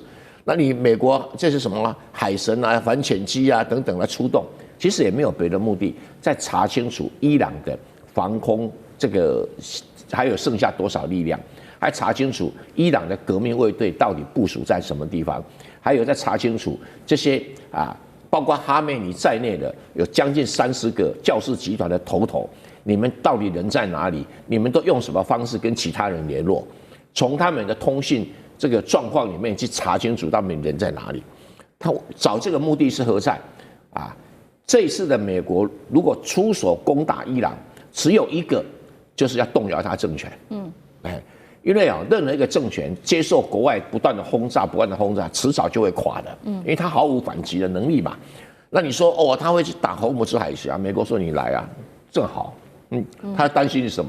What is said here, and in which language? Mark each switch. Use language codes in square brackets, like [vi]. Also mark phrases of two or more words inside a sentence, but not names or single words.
[zh] 那你美國這是什麼海神啊、反潛機啊等等來出動，其實也沒有別的目的，在查清楚伊朗的防空這個還有剩下多少力量，還查清楚伊朗的革命衛隊到底部署在什麼地方，還有在查清楚這些包括哈梅尼在內的有將近30個教士集團的頭。你們到底人在哪裡？你們都用什麼方式跟其他人聯絡？從他們的通信這個狀況裡面去查清楚他們人在哪裡。他找這個目的是何在？這一次的美國如果出手攻打伊朗，只有一個，就是要動搖他政權。因為任何一個政權接受國外不斷的轟炸，遲早就會垮的。因為他毫無反擊的能力嘛。那你說他會去打荷姆茲海峽？美國說你來啊，正好。他擔心是什麼？